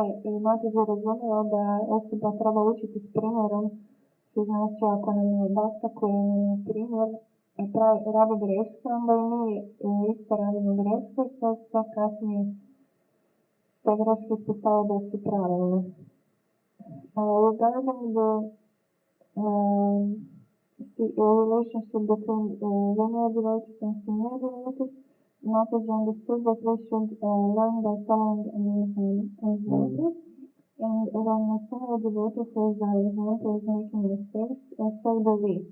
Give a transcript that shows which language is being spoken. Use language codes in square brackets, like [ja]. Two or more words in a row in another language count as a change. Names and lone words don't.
[hr] je Mataji razumjela da osoba treba učiti s primjerom, što znači ako nam je Bhakta koji nam je primjer radi grešku, onda i mi isto radimo grešku i sve kasnije te greške postave da su pravilne. [en] Regarding the relationship between linear devotees and senior devotees, Mataji understood that we should learn by following examples, and when a senior devotee says our example is making mistakes, so do we.